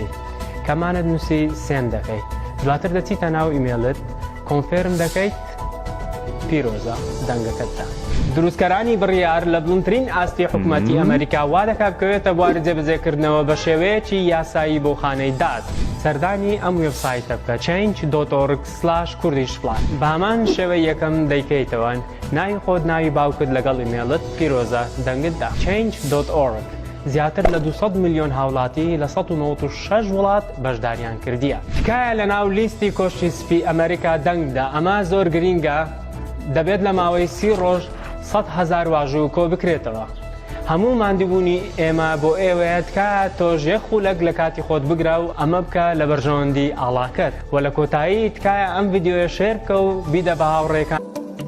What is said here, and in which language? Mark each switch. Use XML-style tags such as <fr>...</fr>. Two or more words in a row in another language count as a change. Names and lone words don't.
<ckb>کەمانت نووسی سێند دەکەیت. دواتر دەچیتە ناو ئیمێلت کۆنفێرم دەکەیت پیرۆزە دەنگەکەتدا. دروستکەرانی بڕیار لە بڵندترین ئاستی حکوومەتی ئەمریکا وا دەکات بکەوێتە بوارە جێبەجێکردنەوە بە شێوەیەکی یاسایی بۆ خانەی داد. سەردانی ئەم وێبسایتە بکە change.org/kurdish بە هەمان شێوەی یەکەم دەیکەیتەوە ناوی خۆت ناوی باوکت لەگەڵ ئیمێلت پیرۆزە دەنگتدا. change.org زیاتر لە 200 میلیۆن هاوڵاتی لە 196 وڵات بەشداریان کردیە. تکایە لە ناو لیستی کۆشکی سپی ئەمریکا دەنگدا ئەمە زۆر گرینگە دەبێت لە ماوەی 30 ڕۆژ 100,000 واژوو کۆ بکرێتەوە. هەموو ماندووبوونی ئێمە بۆ ئێوەیە تکایە تۆژ یەک خولەک لە کاتی خۆت بگرە و ئەمە بکە لە بەرژەوەندی ئاڵاکەت و لە کۆتایی تکایە ئەم ڤیدیۆیە شێر بکە و بیدە بە هاوڕێکان.</ckb>